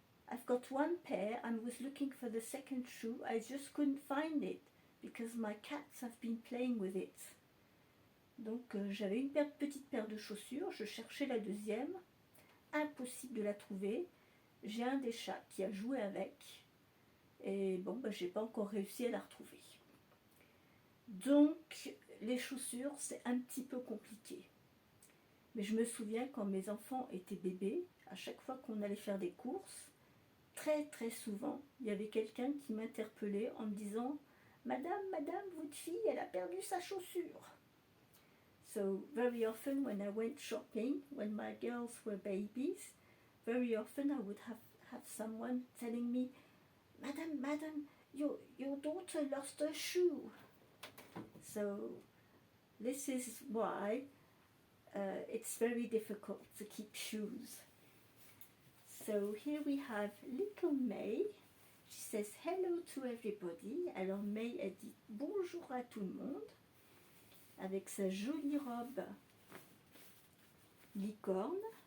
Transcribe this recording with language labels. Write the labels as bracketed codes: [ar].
[en] I've got one pair and was looking for the second shoe. I just couldn't find it because my cats have been playing with it. [fr] Donc j'avais une petite paire de chaussures, je cherchais la deuxième, impossible de la trouver. J'ai un des chats qui a joué avec et bon, ben, j'ai pas encore réussi à la retrouver. Donc les chaussures, c'est un petit peu compliqué. Mais je me souviens quand mes enfants étaient bébés, à chaque fois qu'on allait faire des courses, très très souvent, il y avait quelqu'un qui m'interpellait en me disant « Madame, votre fille, elle a perdu sa chaussure ». [en] So very often when I went shopping, when my girls were babies, very often I would have someone telling me, Madam, your daughter lost her shoe. So this is why it's very difficult to keep shoes. So here we have little May. She says hello to everybody. [fr] Alors May, elle dit bonjour à tout le monde avec sa jolie robe licorne.